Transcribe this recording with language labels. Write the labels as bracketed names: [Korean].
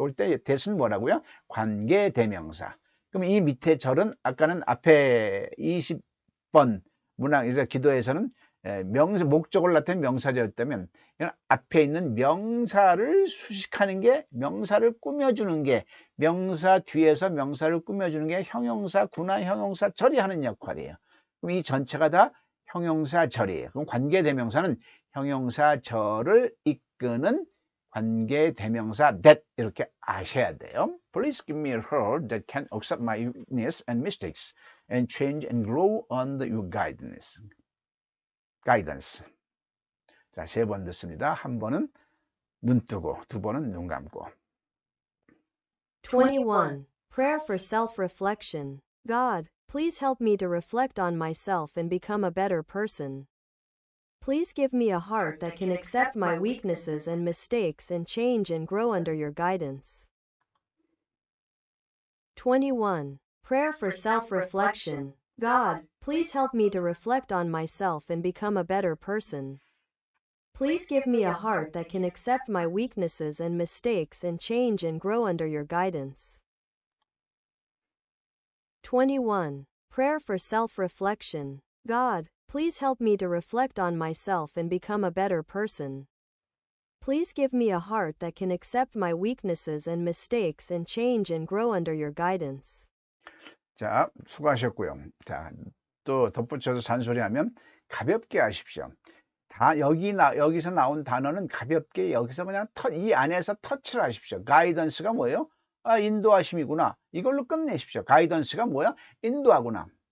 [Korean] 올 때 대신 뭐라고요? 관계대명사. 그럼 이 밑에 절은 아까는 앞에 20번 문항에서 기도에서는 목적을 나타낸 명사절이었다면 앞에 있는 명사를 수식하는 게, 명사를 꾸며주는 게, 명사 뒤에서 명사를 꾸며주는 게 형용사, 구나 형용사절이 하는 역할이에요. 그럼 이 전체가 다 형용사절이에요. 그럼 관계대명사는 형용사절을 이끄는 관계대명사 that 이렇게 아셔야 돼요. [English] Please give me a heart that can accept my weakness and mistakes and change and grow under your guidance. [Korean] 자, 3번 듣습니다. 한 번은 눈 뜨고, 2번은 눈 감고. [English] 21. Prayer for self-reflection. God, please help me to reflect on myself and become a better person. Please give me a heart that can accept my weaknesses and mistakes and change and grow under your guidance. 21. Prayer for self-reflection. God, please help me to reflect on myself and become a better person. Please give me a heart that can accept my weaknesses and mistakes and change and grow under your guidance. 21. Prayer for self-reflection. God, please help me to reflect on myself and become a better person. Please give me a heart that can accept my weaknesses and mistakes and change and grow under your guidance. [Korean] 자, 수고하셨고요. 자, 또 덧붙여서 잔소리하면 가볍게 하십시오. 여기서 나온 단어는 가볍게 여기서 그냥 이 안에서 터치를 하십시오. 가이던스가 뭐예요? 인도하심이구나. 이걸로 끝내십시오. 가이던스가 뭐야? 인도하구나.